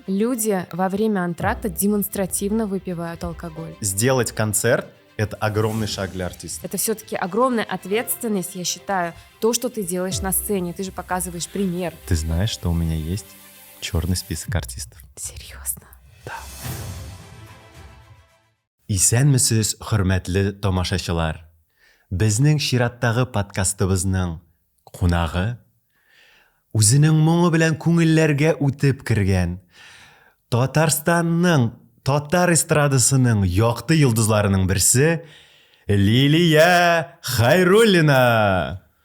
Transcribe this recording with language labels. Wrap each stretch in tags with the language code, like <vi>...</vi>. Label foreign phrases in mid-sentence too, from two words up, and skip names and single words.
<ru>Люди во время антракта демонстративно выпивают алкоголь. Сделать концерт – это огромный шаг для артиста. Это все-таки огромная ответственность, я считаю, то, что ты делаешь на сцене. Ты же показываешь пример. Ты знаешь, что у меня есть черный список артистов? Серьезно? Да.</ru> <tt>Исәнмесез, хөрмәтле тамашачылар. Безнең чираттагы подкастыбызның кунагы үзенең моңы белән күңелләргә үтеп кергән Татарстанның татар эстрадасының якты йолдызларының берсе Лилия Хайруллина.</tt>